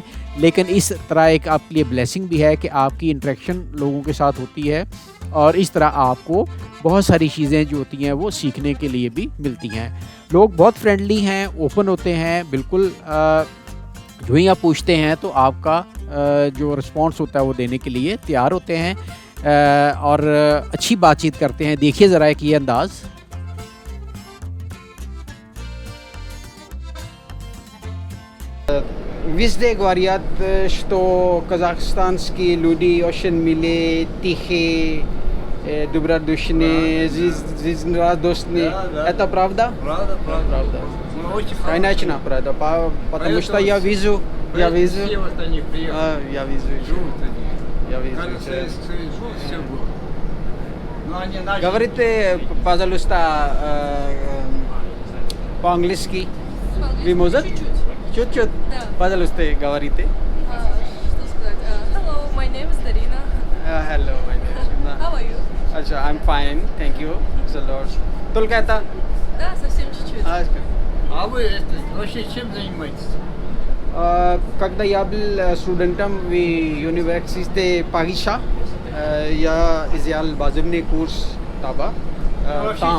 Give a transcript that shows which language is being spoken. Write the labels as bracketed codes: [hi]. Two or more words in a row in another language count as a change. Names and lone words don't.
[hi] लेकिन इस तरह एक आपके लिए ब्लेसिंग भी है कि आपकी इंटरेक्शन लोगों के साथ होती है और इस तरह आपको बहुत सारी चीज़ें जो होती हैं वो सीखने के लिए भी मिलती हैं। लोग बहुत फ्रेंडली हैं, ओपन होते हैं, बिल्कुल जो ही आप पूछते हैं तो आपका जो रिस्पॉन्स होता है वो देने के लिए तैयार होते हैं और अच्छी बातचीत करते हैं। देखिए ज़रा एक ये अंदाज़। [ru] Везде говорят, что казахстанские люди очень милые, тихие, добродушные, жизнерадостные. Это правда? Правда, правда. Правда. Мы очень Конечно, правда. Потому что я вижу. Все вот они приехали. Я вижу. Живут они. Я вижу. Кажется, если живут, все было. Но они начали... Говорите, пожалуйста, по-английски. Вы можете? Чуть-чуть. Да. Пожалуйста, говорите. Что сказать? [en] Hello, my name is Darina. Hello, my name is Shimna. How are you? अच्छा, I'm fine, thank you so much. [ru] Только это. Да, совсем чуть-чуть. А вы вообще чем занимаетесь? Когда я был студентом в университете Парижа, я взял базовый курс таба. Вообще Там